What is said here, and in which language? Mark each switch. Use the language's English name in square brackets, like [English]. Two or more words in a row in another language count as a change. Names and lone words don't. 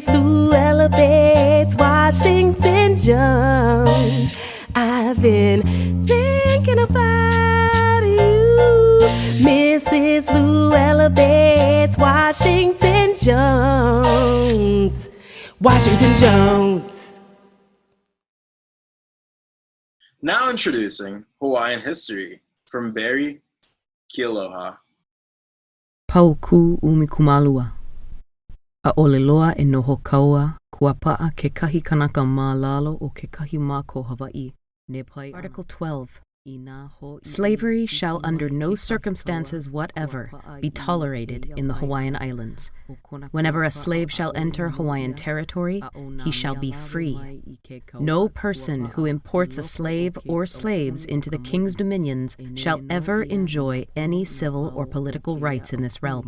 [English] Luella Bates Washington Jones, I've been thinking about you. Mrs. Luella Bates Washington Jones, Washington Jones. Now introducing Hawaiian history from Barry Kealoha. [Hawaiian] Pauku umikumalua. A ole loa e noho kaua kua paa ke kahi kanaka mā lalo o ke kahi mā ko Hawaii. [English] Article 12. Slavery shall under no circumstances whatever be tolerated in the Hawaiian Islands. Whenever a slave shall enter Hawaiian territory, he shall be free. No person who imports a slave or slaves into the king's dominions shall ever enjoy any civil or political rights in this realm.